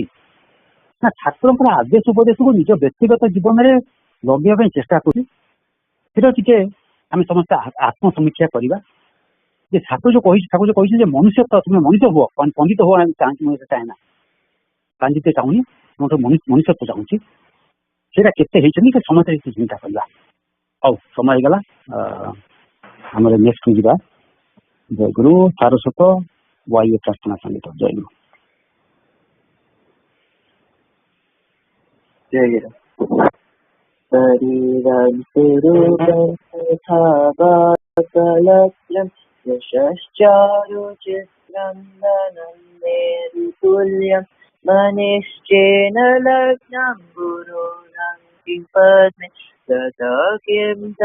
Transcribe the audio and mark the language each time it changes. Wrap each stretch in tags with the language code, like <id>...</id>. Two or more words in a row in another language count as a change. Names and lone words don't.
<or>ନା ଠାକୁରଙ୍କର ଆଦେଶ ଉପଦେଶକୁ ନିଜ ବ୍ୟକ୍ତିଗତ ଜୀବନରେ ଲଗେଇବା ପାଇଁ ଚେଷ୍ଟା କରୁଛି ସେଟା ଟିକେ ଆମେ ସମସ୍ତେ ଆତ୍ମସମୀକ୍ଷା କରିବା ଯେ ଠାକୁର ଯୋଉ କହିଛନ୍ତି ଯେ ମନୁଷ୍ୟତ୍ୱ ତୁମେ ମଣିଷ ହୁଅ ପଣ୍ଡିତ ହୁଅ ଚାହୁଁଛି ମୁଁ ଚାହେଁ ନା ପାଣ୍ଡିତ୍ୟ ଚାହୁଁନି ମୁଁ ମନୁଷ୍ୟତ୍ୱ ଚାହୁଁଛି ସେଇଟା କେତେ ହେଇଛନ୍ତି ସେ ସମସ୍ତେ କିଛି ଚିନ୍ତା କରିବା ହଉ ସମୟ ହେଇଗଲା ଆମର ନେକ୍ସଟ ଯିବା ଜୟଗୁରୁ ସାରସ୍ୱତ ବାୟୁ ପ୍ରାର୍ଥନା ସଙ୍ଗୀତ ଜୟଗୁରୁ</or> <sa>ଜୟଗୁରୁ शरीरं यशश्चारुचित्रं धनं मेरुतुल्यं मनिश्चेन लग्नं गुरोरङ्किं पद्मे तत किं</sa>